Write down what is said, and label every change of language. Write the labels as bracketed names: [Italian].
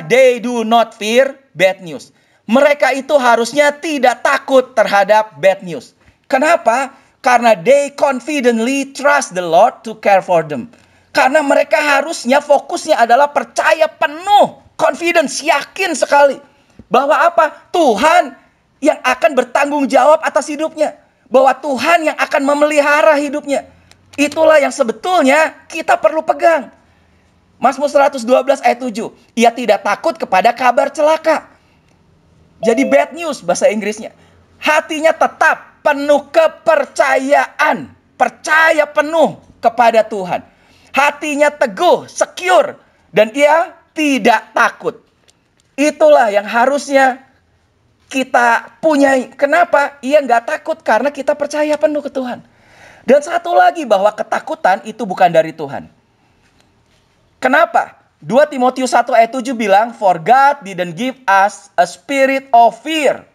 [English] They do not fear bad news. [Indonesian] Mereka itu harusnya tidak takut terhadap bad news. Kenapa? Karena [English] they confidently trust the Lord to care for them. [Indonesian] Karena mereka harusnya fokusnya adalah percaya penuh. Confidence, yakin sekali. Bahwa apa? Tuhan yang akan bertanggung jawab atas hidupnya. Bahwa Tuhan yang akan memelihara hidupnya. Itulah yang sebetulnya kita perlu pegang. Mazmur 112 ayat 7. Ia tidak takut kepada kabar celaka. Jadi bad news bahasa Inggrisnya. Hatinya tetap penuh kepercayaan. Percaya penuh kepada Tuhan. Hatinya teguh, secure. Dan ia tidak takut. Itulah yang harusnya kita punyai. Kenapa? Ia nggak takut karena kita percaya penuh ke Tuhan. Dan satu lagi bahwa ketakutan itu bukan dari Tuhan. Kenapa? 2 Timotius 1 ayat 7 bilang, [English] for God didn't give us a spirit of fear.